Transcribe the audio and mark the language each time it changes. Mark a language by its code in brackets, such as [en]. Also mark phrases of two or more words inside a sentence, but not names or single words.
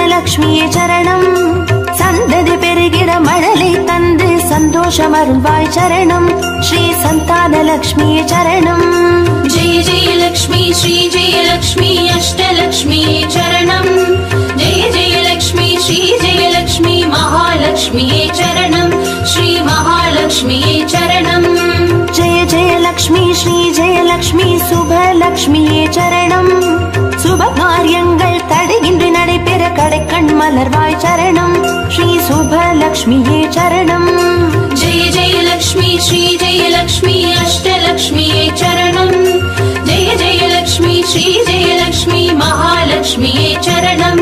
[ta] லக்ஷ்மியே சரணம். சந்ததி பெருகிட மழலை தந்து சந்தோஷம் அருள்வாய் சரணம். ஸ்ரீ சந்தான லக்ஷ்மியே சரணம். [sa] जय जय लक्ष्मी श्री जय लक्ष्मी अष्टलक्ष्मी चरणम्. जय जय लक्ष्मी श्री जय लक्ष्मी महालक्ष्मी चरणम्. श्री महालक्ष्मी चरणम्. जय जय लक्ष्मी श्री जय लक्ष्मी शुभ लक्ष्मी चरणम्. [ta] शुभ காரியங்கள் தடையின்றி நடைபெற கடைக்கண் மலர்வாய் சரணம். ஸ்ரீ சுப லக்ஷ்மியே சரணம். [sa] जय जय लक्ष्मी श्री जय लक्ष्मी अष्टलक्ष्मी चरणम्. जय जय लक्ष्मी श्री जय लक्ष्मी महालक्ष्मी चरणम्.